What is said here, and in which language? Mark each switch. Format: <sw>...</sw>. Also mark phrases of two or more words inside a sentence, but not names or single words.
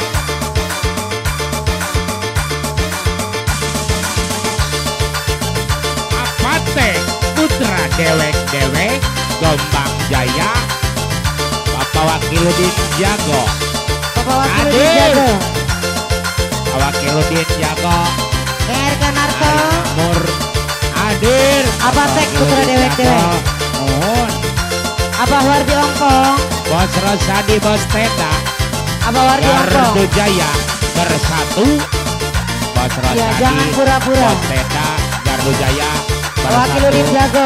<su>Apa teh putra dewek-dewek Gombang Jaya Bapak Wakiludin Jago Bapak Wakil Aduh. dijaga. Pak Wakiludin Jago RK Narto. Mur Hadir Apa tek putra dewek-dewek. Mohon Abah Wardi Ongkong. Bos Rosadi Bos Tenda Abah Wardi Gardu Ongkong.</su> <id>Jaya bersatu Bos Rosadi Ya jangan pura-pura.</id> <su>Bos Tenda Gardu Jaya Wakiludin Jago.</su>